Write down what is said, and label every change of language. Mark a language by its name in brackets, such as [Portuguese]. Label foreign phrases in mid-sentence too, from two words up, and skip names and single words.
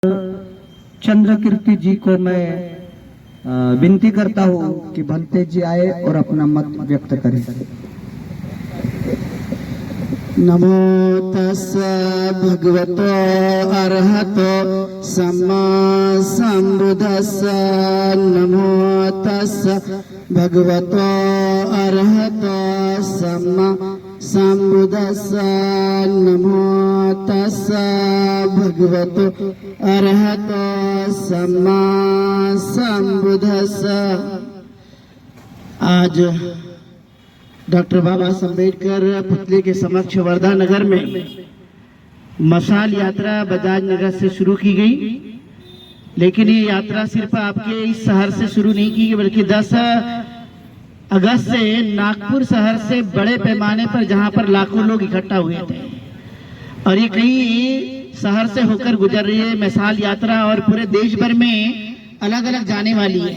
[Hindi] चंद्रकीर्ति जी को मैं विनती करता हूँ कि भंते जी आए और अपना मत व्यक्त करें। [Pali] नमो तस्स भगवतो अरहतो सम्मा संबुद्धस्स। नमो तस्स भगवतो अरहतो सम्मा संबुद्धस्स। नमो तस्स भगवतो अरहतो सम्मा संबुद्धस्स। [Hindi] आज डॉक्टर बाबा साहब अम्बेडकर पुतले के समक्ष वर्धा नगर में मशाल यात्रा बजाज नगर से शुरू की गई, लेकिन ये यात्रा सिर्फ आपके इस शहर से शुरू नहीं की गई, बल्कि 10 अगस्त से नागपुर शहर से बड़े पैमाने पर, जहां पर लाखों लोग इकट्ठा हुए थे, और ये कई शहर से होकर गुजर रही है मशाल यात्रा, और पूरे देश भर में अलग अलग जाने वाली है।